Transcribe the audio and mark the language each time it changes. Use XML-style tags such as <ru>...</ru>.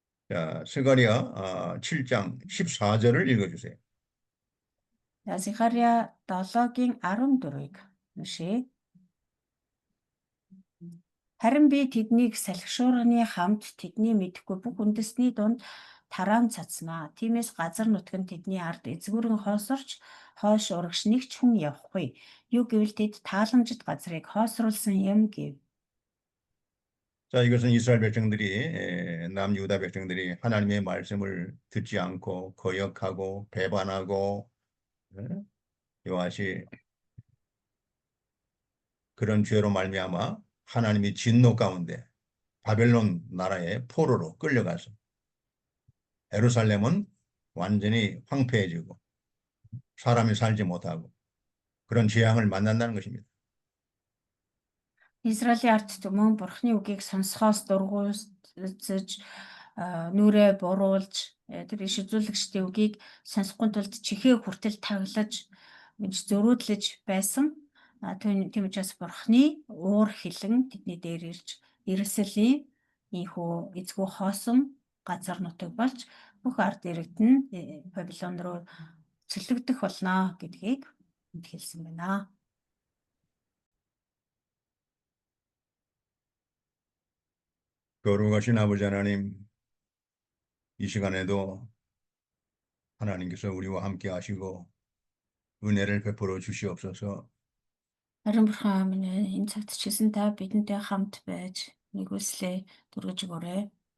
<ko>자, 스가랴 7장 14절을 읽어주세요.</ko> <mn>Захария 7-гийн 14-ыг уншийе. Харин би тэднийг салхишуурны хамт тэдний мэдэхгүй бүх үндэсний дунд тараам цацнаа. Тиймээс газар нутаг нь тэдний ард эзгүүрэн хоосорч хойш урагш нэг ч хүн явахгүй. Юу гэвэл тэд тааламжит газрыг хоосруулсан юм гэв.</mn> <ko>자, 이것은 이스라엘 백성들이 남유다 백성들이 하나님의 말씀을 듣지 않고 거역하고 배반하고 이와시 그런 죄로 말미암아 하나님이 진노 가운데 바벨론 나라의 포로로 끌려가서 예루살렘은 완전히 황폐해지고 사람이 살지 못하고 그런 재앙을 만난다는 것입니다.</ko> <mn>Израилийн ард түмэн Бурхны үгийг сонсохоос дургуутсаж нүрээ буруулж тэр иш үзүүлэгчдийн үгийг сонсохгүй тулд чихээ хүртэл таглаж зөрүүдлэж байсан. Тийм учраас Бурхны уур хилэн тэдний дээр ирж Иерусалим ийхүү эзгүй хоосон газар нутаг болж бүх ард иргэд нь Бабилон руу цөлөгдөх болно гэдгийг хэлсэн байна.</mn> <ko>거룩하신 아버지 하나님, 이 시간에도 하나님께서 우리와 함께 하시고 은혜를 베풀어 주시옵소서.</ko> <mn>Харин бурхан минь энэ цагт ч гэсэн та бидэнтэй хамт байж нэгүслээ дургаж өгөөрэй.</mn>